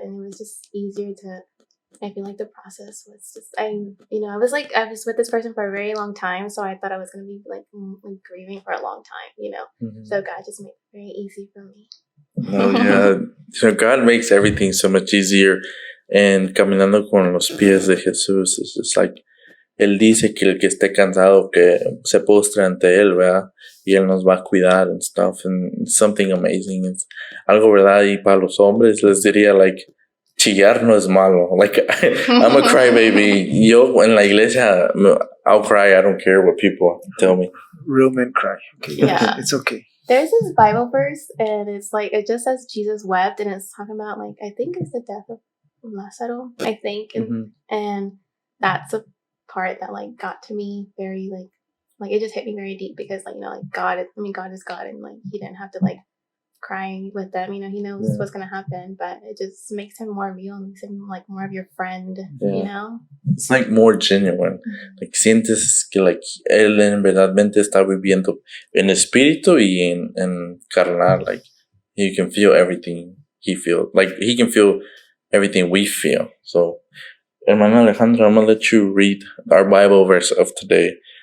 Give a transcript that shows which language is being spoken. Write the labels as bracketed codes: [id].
[en] And it was just easier to, I feel like the process was just, I was with this person for a very long time. So I thought I was going to be like grieving for a long time, you know? Mm-hmm. So God just made it very easy for me. Oh, yeah. So God makes everything so much easier. And [es] caminando con los pies de Jesús, [en] it's just like, [es] Él dice que el que esté cansado, que se postre ante Él, ¿verdad? Y Él nos va a cuidar [en] and stuff. And it's something amazing. It's [es] algo, ¿verdad? Y para los hombres les diría, like, chillar no es malo. [en] Like, I'm a crybaby. [es] Yo en la iglesia, [en] I'll cry. I don't care what people tell me. Real men cry. Okay. Yeah. It's okay. There's this Bible verse, and it's like, it just says Jesus wept, and it's talking about, like, I think it's the death of Lazaro, I think. And that's a part that, like, got to me very, like, it just hit me very deep because, like, you know, like, God is God, and, like, he didn't have to, like, cry with them, you know, he knows what's gonna happen, but it just makes him more real, makes him like more of your friend, you know? It's like more genuine. [es] Like sientes que like él en verdadmente está viviendo en espíritu y en carnal. [en] Like you can feel everything he feels. Like he can feel everything we feel. So, Hermana Alejandra, I'm gonna let you read our Bible verse of today.